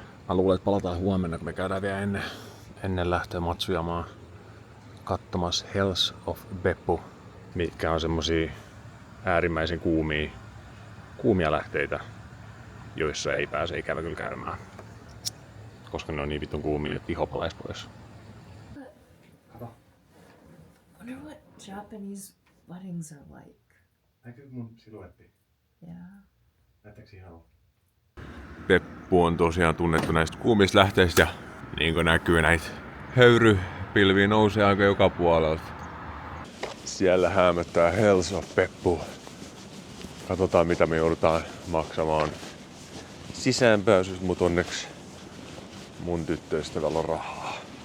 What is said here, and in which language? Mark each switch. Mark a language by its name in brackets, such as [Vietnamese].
[Finnish] Mä luulen, että palataan huomenna, kun me käydään vielä ennen lähtöä Matsuyamaan katsomassa Hells of Beppu, mitkä on semmosia äärimmäisen kuumia lähteitä, joissa ei pääse ikävä kyllä käymään. Koska ne on niin vittun kuumia, että iho palaisi pois. [English] Wonder what Japanese weddings are like. [Finnish] Näkyykö mun siluetti? [English] Yeah. [Finnish] Näyttääks ihan? Peppu on tosiaan tunnettu näistä kuumista lähteistä ja niin kuin näkyy näitä höyrypilviä nousee aika joka puolelta. Siellä häämöttää Hells of Beppu. Katsotaan mitä me joudutaan maksamaan sisäänpääsystä, mut onneksi mun tyttöystävällä on rahaa.